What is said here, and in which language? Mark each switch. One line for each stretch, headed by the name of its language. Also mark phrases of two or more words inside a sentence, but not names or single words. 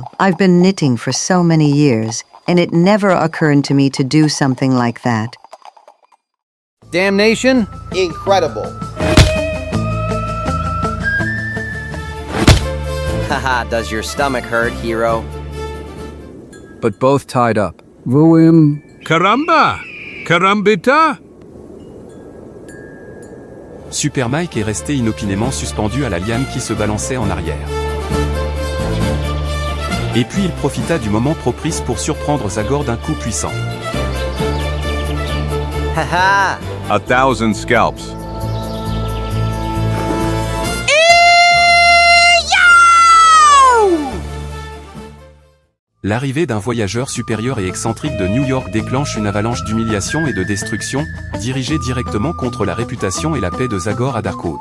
English: I've been knitting for so many years, and it never occurred to me to do something like that. Damnation? Incredible. Haha, does your stomach hurt, hero? But both tied up. Voim.
Spanish: Caramba! Carambita!
French: Supermike est resté inopinément suspendu à la liane qui se balançait en arrière. Et puis il profita du moment propice pour surprendre Zagor d'un coup puissant. Haha!
English: 1,000 scalps.
French: L'arrivée d'un voyageur supérieur et excentrique de New York déclenche une avalanche d'humiliation et de destruction, dirigée directement contre la réputation et la paix de Zagor à Darkwood.